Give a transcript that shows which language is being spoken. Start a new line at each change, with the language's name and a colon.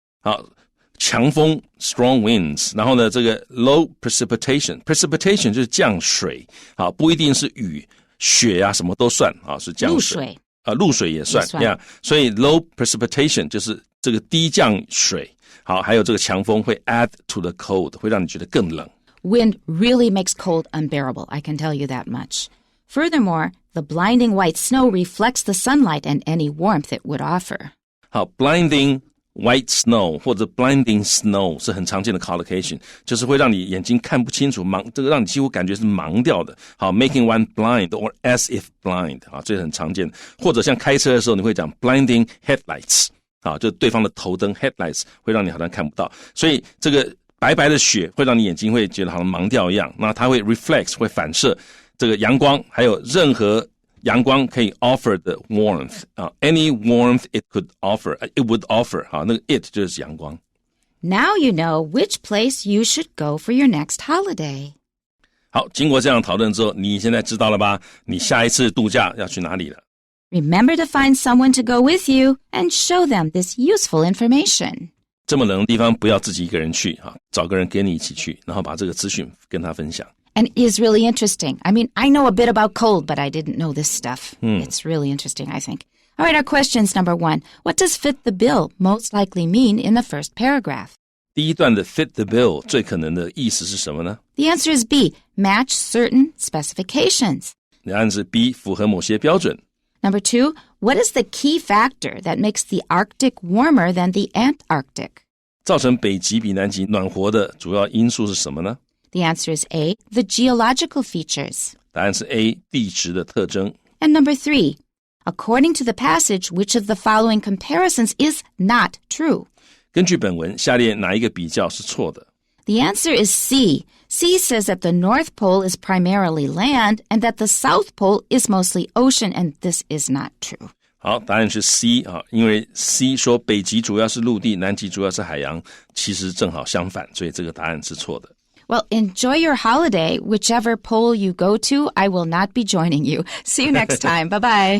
Chinese: 好，强风
English: strong winds，
Chinese: 然后呢这个
English: low precipitation
Chinese: 就是降水不一定是雨雪什么都算是降水露水也算所以 low precipitation 就是这个低降水还有这个强风会
English: add to the cold，
Chinese: 会让你觉得更冷。
English: Wind really makes cold unbearable, I can tell you that much. Furthermore, the blinding white snow reflects the sunlight and any warmth it would offer.
Chinese: 好
English: blinding white snow
Chinese: 或者
English: blinding snow
Chinese: 是很常见的 collocation， 就是会让你眼睛看不清楚这个让你几乎感觉是盲掉的。好
English: making one blind or as if blind
Chinese: 这是很常见的。或者像开车的时候你会讲
English: blinding headlights
Chinese: 就是对方的头灯 headlights 会让你好像看不到，所以这个白白的雪会让你眼睛会觉得好像盲掉一样，那它会 reflect 会反射这个阳光，还有任何阳光可以
English: offer the warmth any warmth it would offer
Chinese: 那个 it 就是阳光。
English: Now you know which place you should go for your next holiday.
Chinese: 好，经过这样讨论之后，你现在知道了吧？你下一次度假要去哪里了？
English: Remember to find someone to go with you and show them this useful information.
Chinese: 这么冷的地方不要自己一个人去找个人跟你一起去，然后把这个资讯跟他分享。
English: And it is really interesting. I mean, I know a bit about cold, but I didn't know this stuff. It's really interesting, I think. All right, our questions. Number 1. What does fit the bill most likely mean in the first paragraph?
Chinese: 第一段的
English: fit the bill
Chinese: 最可能的意思是什么呢？
English: The answer is B. Match certain specifications.
Chinese: 答案是 B， 符合某些标准。
English: Number 2. What is the key factor that makes the Arctic warmer than the Antarctic?
Chinese: 造成北极比南极暖和的主要因素是什么呢？
English: The answer is A. The geological features.
Chinese: 答案是 A， 地质的特征。
English: And number 3. According to the passage, which of the following comparisons is not true?
Chinese: 根据本文，下列哪一个比较是错的？
English: The answer is C. C says that the North Pole is primarily land and that the South Pole is mostly ocean, and this is not true.
Chinese: 好，答案是 C 因为 C 说北极主要是陆地，南极主要是海洋，其实正好相反，所以这个答案是错的。
English: Well, enjoy your holiday. Whichever pole you go to, I will not be joining you. See you next time. Bye-bye.